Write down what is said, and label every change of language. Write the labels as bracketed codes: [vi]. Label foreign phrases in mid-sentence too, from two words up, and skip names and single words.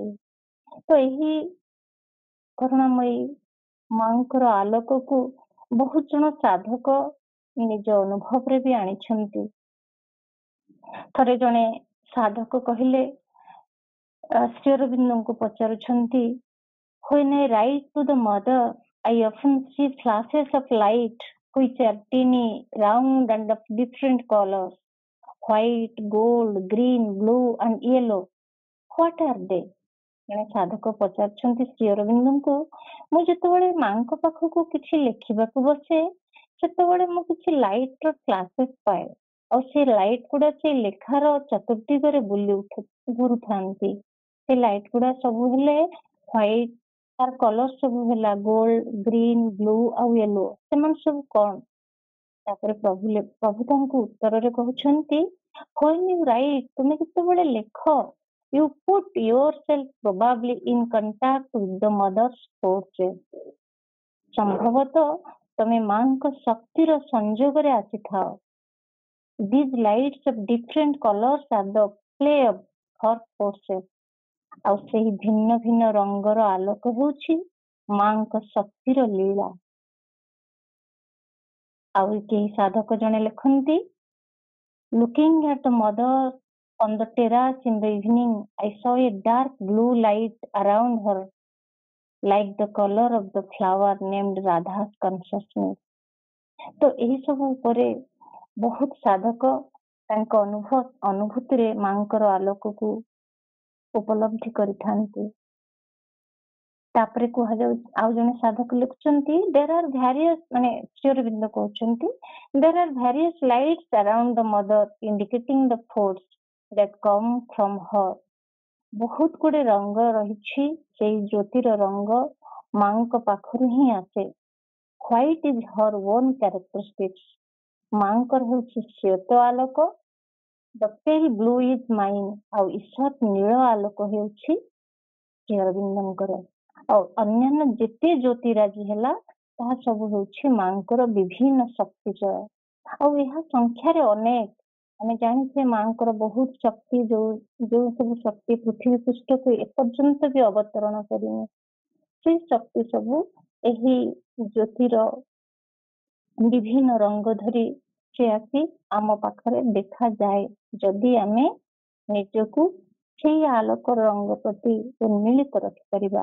[or] ତ ଏହି କରୁଣାମୟୀ ମାଙ୍କର ଆଲୋକକୁ ବହୁତ ଜଣ ସାଧକ ନିଜ ଅନୁଭବରେ ବି ଆଣିଛନ୍ତି। ଥରେ ଜଣେ ସାଧକ କହିଲେ, ଶ୍ରୀ ଅରବିନ୍ଦଙ୍କୁ ପଚାରୁଛନ୍ତି, [en] when I write to the mother, I often see flashes of light which are teeny, round and of different colors. white, gold, green, blue and yellow. What are they? [or] ଜଣେ ସାଧକ ପଚାରୁଛନ୍ତି ଶ୍ରୀ ଅରବିନ୍ଦଙ୍କୁ, ମୁଁ ଯେତେବେଳେ ମାଙ୍କ ପାଖକୁ କିଛି ଲେଖିବାକୁ ବସେ ସେତେବେଳେ ମୁଁ କିଛି ଲାଇଟ ର କ୍ଲାସେସ୍ ପାଏ ଆଉ ସେ ଲାଇଟ ଗୁଡା ସେ ଲେଖାର ଚତୁର୍ଦିଗରେ ଘୁରୁଥାନ୍ତି। ସେ ଲାଇଟ ଗୁଡା ସବୁ ହେଲେ ହ୍ୱାଇଟ, ତାର କଲର ସବୁ ହେଲା [en] gold, green, blue [or] ଆଉ ୟେଲୋ। ସେମାନେ ସବୁ କଣ? ତାପରେ ପ୍ରଭୁ ତାଙ୍କୁ ଉତ୍ତରରେ କହୁଛନ୍ତି, [en] when you write, [or] ତୁମେ ଯେତେବେଳେ ଲେଖ, [en] you put yourself probably in contact with the mother's forces. [or] ସମ୍ଭବତଃ ତମେ ମାଙ୍କ ଶକ୍ତିର ସଂଯୋଗରେ ଆସିଥାଅ। [en] These lights of different colors are the play of her forces. [or] ଆଉ ସେହି ଭିନ୍ନ ଭିନ୍ନ ରଙ୍ଗର ଆଲୋକ ହେଉଛି ମାଙ୍କ ଶକ୍ତିର ଲୀଳା। ଆଉ କେହି ସାଧକ ଜଣେ ଲେଖନ୍ତି, [en] looking at the mother on the terrace in the evening, I saw a dark blue light around her, like the color of the flower named Radha's consciousness. [or] ତ ଏହି ସବୁ ଉପରେ ବହୁତ ସାଧକ ତାଙ୍କ ଅନୁଭୂତିରେ ମାଙ୍କର ଆଲୋକକୁ ଉପଲବ୍ଧି କରିଥାନ୍ତି। ତାପରେ କୁହାଯାଉଛି, ଆଉ ଜଣେ ସାଧକ ଲେଖୁଛନ୍ତି, [en] there are various, [or] ମାନେ ଶ୍ରୀ ଅରବିନ୍ଦ କହୁଛନ୍ତି, [en] there are various lights around the mother indicating the force that come from her. [or] ବହୁତ ଗୁଡେ ରଙ୍ଗ ରହିଛି, ସେଇ ଜ୍ୟୋତିର ରଙ୍ଗ ମାଙ୍କ ପାଖରୁ ହିଁ ଆସେ। [en] White is her own characteristics. [or] ମାଙ୍କର ହେଉଛି ଶ୍ଵେତ ଆଲୋକ, [en] the pale blue is mine, [or] ଆଉ ଈଷତ୍ ନୀଳ ଆଲୋକ ହେଉଛି ଶ୍ରୀ ଅରବିନ୍ଦଙ୍କର। ଆଉ ଅନ୍ୟାନ୍ୟ ଯେତେ ଜ୍ୟୋତିରାଜି ହେଲା ତାହା ସବୁ ହେଉଛି ମାଙ୍କର ବିଭିନ୍ନ ଶକ୍ତିଚୟ। ଆଉ ଏହା ସଂଖ୍ୟାରେ ଅନେକ, ଆମେ ଜାଣିଛେ ମାଙ୍କର ବହୁତ ଶକ୍ତି, ଯୋଉ ସବୁ ଶକ୍ତି ପୃଥିବୀ ପୃଷ୍ଠକୁ ଏପର୍ଯ୍ୟନ୍ତ ବି ଅବତରଣ କରିନି, ସେଇ ଶକ୍ତି ସବୁ ଏହି ଜ୍ୟୋତିର ବିଭିନ୍ନ ରଙ୍ଗ ଧରି ସେ ଆସି ଆମ ପାଖରେ ଦେଖାଯାଏ, ଯଦି ଆମେ ନିଜକୁ ସେଇ ଆଲୋକ ରଙ୍ଗ ପ୍ରତି ଉନ୍ମିଳିତ ରଖିପାରିବା।